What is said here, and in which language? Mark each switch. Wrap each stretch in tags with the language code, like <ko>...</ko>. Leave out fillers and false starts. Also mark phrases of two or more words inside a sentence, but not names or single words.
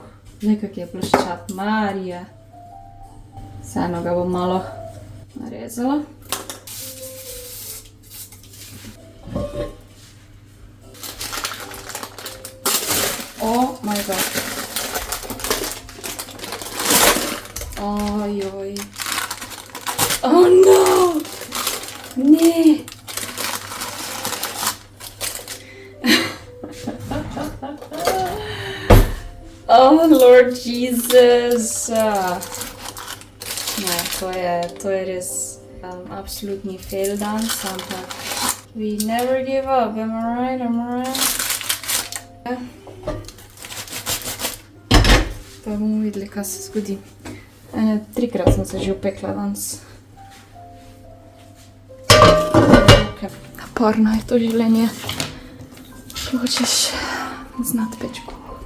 <sl>Zdaj, kak je ploščat, Marija. Vseeno ga bom malo narezala.</sl> <en>Oh my god.</en> <sl>Ojoj.</sl> <en>Oh no!</en> <sl>Ne!</sl> <en>Oh Lord Jesus! No,</en> <sl>to je res absolutni</sl> <en>fail dance,</en> <sl>ampak</sl> <en>we never give up, am I right?</en> <sl>Pa bomo videli, kaj se zgodi. 3krat sem se že upekla danes. Naporno je to življenje. Če hočeš znati peči kruh.</sl>